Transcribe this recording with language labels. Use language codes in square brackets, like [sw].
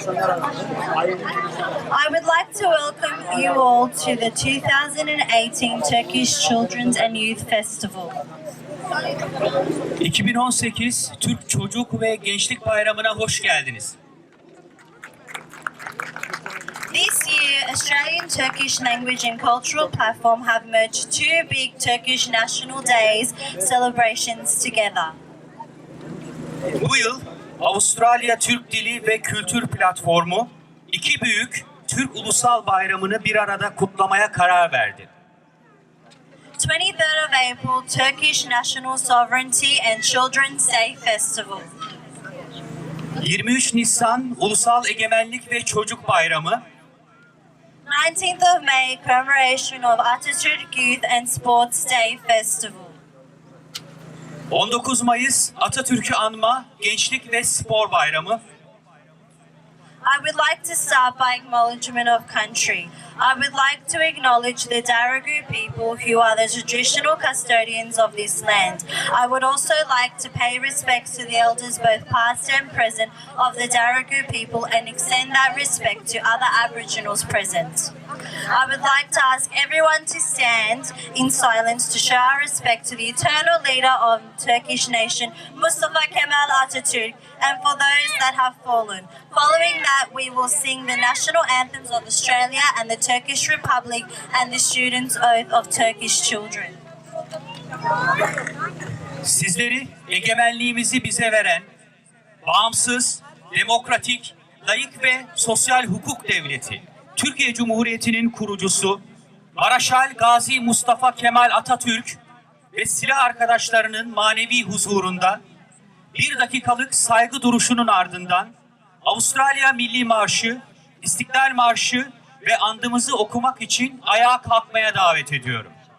[en] I would like to welcome you all to the 2018 Turkish Children's and Youth Festival. [tr] 2018 Türk Çocuk ve Gençlik Bayramı'na hoş geldiniz. [en] This year, Australian Turkish Language and Cultural Platform have merged two big Turkish National Days celebrations together. [tr] Bu yıl Avustralya Türk Dili ve Kültür Platformu iki büyük Türk Ulusal Bayramı'nı bir arada kutlamaya karar verdi. [en] 23rd of April, Turkish National Sovereignty and Children's Day Festival. [tr] 23 Nisan Ulusal Egemenlik ve Çocuk Bayramı. [en] 19th of May, commemoration of ATATÜRK'Ü and Sports Day Festival. [tr] 19 Mayıs Atatürk'ü anma Gençlik ve Spor Bayramı. [en] I would like to start by acknowledgement of country. I would like to acknowledge the Darughu people who are the traditional custodians of this land. I would also like to pay respects to the elders both past and present of the Darughu people and extend that respect to other Aboriginals present. I would like to ask everyone to stand in silence to show our respect to the eternal leader of Turkish nation, Mustafa Kemal Atatürk, and for those that have fallen. Following that, we will sing the national anthems of Australia and the Turkish Republic and the Students' Oath of Turkish Children. [tr] Sizleri egemenliğimizi bize veren, bağımsız, demokratik, layık ve sosyal hukuk devleti, Türkiye Cumhuriyeti'nin kurucusu Maraşal Gazi Mustafa Kemal Atatürk ve silah arkadaşlarının manevi huzurunda bir dakikalık saygı duruşunun ardından Avustralya Milli Marşı, İstiklal Marşı ve andımızı okumak için ayağa kalkmaya davet ediyorum.